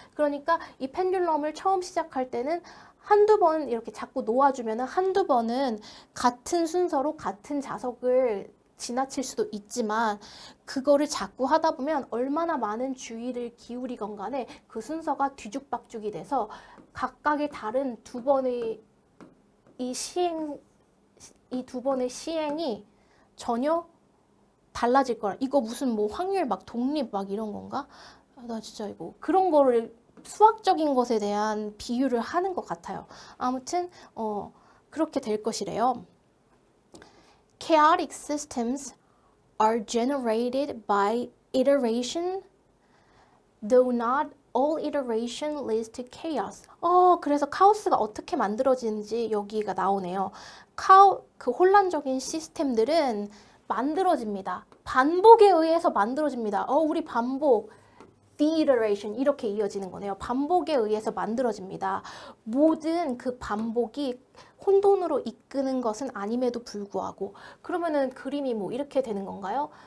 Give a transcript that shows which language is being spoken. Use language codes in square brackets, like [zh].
[ko] 그러니까 이 펜듈럼을 처음 시작할 때는 한두 번 이렇게 자꾸 놓아주면은 한두 번은 같은 순서로 같은 자석을 지나칠 수도 있지만 그거를 자꾸 하다 보면 얼마나 많은 주의를 기울이건 간에 그 순서가 뒤죽박죽이 돼서 각각의 다른 두 번의 이 두 번의 시행이 전혀 달라질 거라. 이거 무슨 뭐 확률 막 독립 막 이런 건가? 나 진짜 이거 그런 거를 수학적인 것에 대한 비유를 하는 것 같아요. 아무튼 그렇게 될 것이래요. [en] Chaotic systems are generated by iteration, though not all iteration leads to chaos. [ko] 그래서 카오스가 어떻게 만들어지는지 여기가 나오네요. 그 혼란적인 시스템들은 만들어집니다. 반복에 의해서 만들어집니다. 우리 반복, the iteration 이렇게 이어지는 거네요. 반복에 의해서 만들어집니다. 모든 그 반복이 혼돈으로 이끄는 것은 아님에도 불구하고 그러면은 그림이 뭐 이렇게 되는 건가요?